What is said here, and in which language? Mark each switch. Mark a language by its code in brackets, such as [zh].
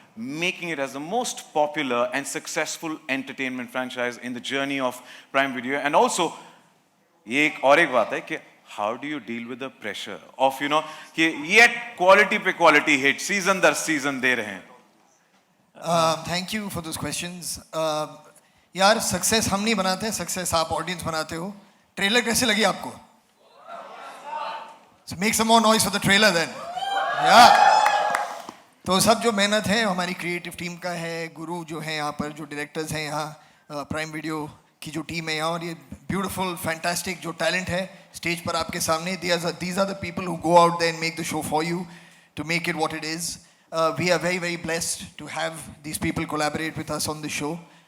[en] making it as the most popular and successful entertainment franchise in the journey of Prime Video. And also, [hi] ये एक और एक बात है कि [en] how do you deal with the pressure of कि yet quality पे quality hit season दर season [hi] दे रहे हैं. [en] Thank you for those questions. [hi] यार सक्सेस हम नहीं बनाते, सक्सेस आप ऑडियंस बनाते हो. ट्रेलर कैसे लगी आपको? [en] So make some more noise for the trailer then. Yeah. [hi] तो सब जो मेहनत है हमारी क्रिएटिव टीम का है, गुरु जो है यहाँ पर, जो डायरेक्टर्स हैं यहाँ प्राइम वीडियो की जो टीम है यहाँ, और ये ब्यूटीफुल फैंटास्टिक जो टैलेंट है स्टेज पर आपके सामने, [en] these are the people who go out there and make the show for you to make it what it is. We are very, very blessed to have these people collaborate with us on the show.